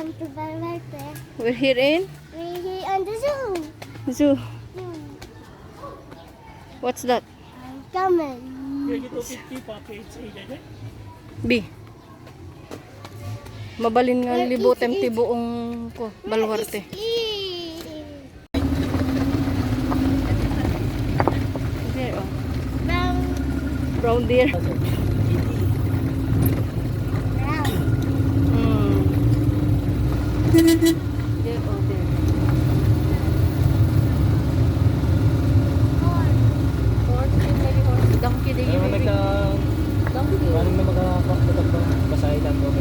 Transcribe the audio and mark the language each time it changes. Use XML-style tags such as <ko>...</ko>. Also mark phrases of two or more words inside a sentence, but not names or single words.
<en>We're here in We're here on the zoo. zoo. What's that? Coming.</en> <ilo>B. Mabalin nga libutem ti buong ko, Baluarte.</ilo> <en>There, oh. Brown. Brown deer. Brown. There, oh, there. Horse, horse.</en> <tl>Donkey din yun. Donkey. Paano na magkakapagod ba? Basahin lang ko.</tl>